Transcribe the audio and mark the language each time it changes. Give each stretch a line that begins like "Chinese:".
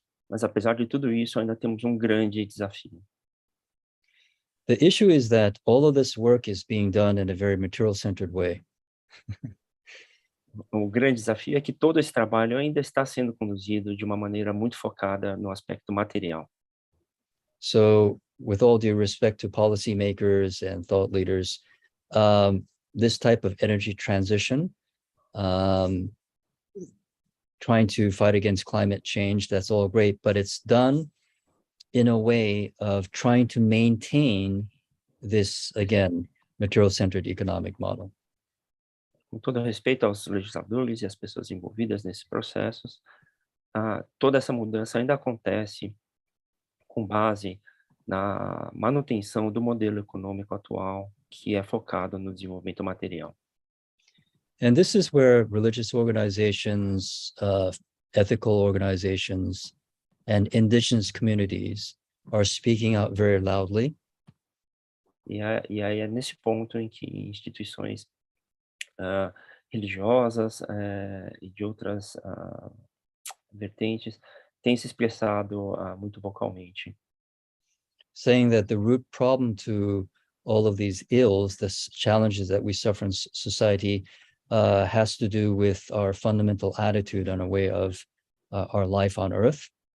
Portuguese: Mas apesar de tudo isso, ainda temos grande desafio.
English: The issue is that all of this work is being done in a very material-centered way.
Portuguese: O grande desafio é que todo esse trabalho ainda está sendo conduzido de uma maneira muito focada no aspecto material.
English: So, with all due respect to policymakers and thought leaders, this type of energy transition, trying to fight against climate change, that's all great, but it's done in a way of trying to maintain this, again, material-centered economic model.
Portuguese: Com todo respeito aos legisladores e às pessoas envolvidas nesses processos, toda essa mudança ainda acontece com base na manutenção do modelo econômico atual, que é focado no desenvolvimento material.
English: And this is where religious organizations, ethical organizations, and indigenous communities are speaking out very loudly.
Portuguese: E aí é nesse ponto em que instituições religiosas e de outras vertentes têm se expressado muito vocalmente.
English: Saying that the root problem to all of these ills, the challenges that we suffer in society, has to do with our fundamental attitude on a way of our life on Earth.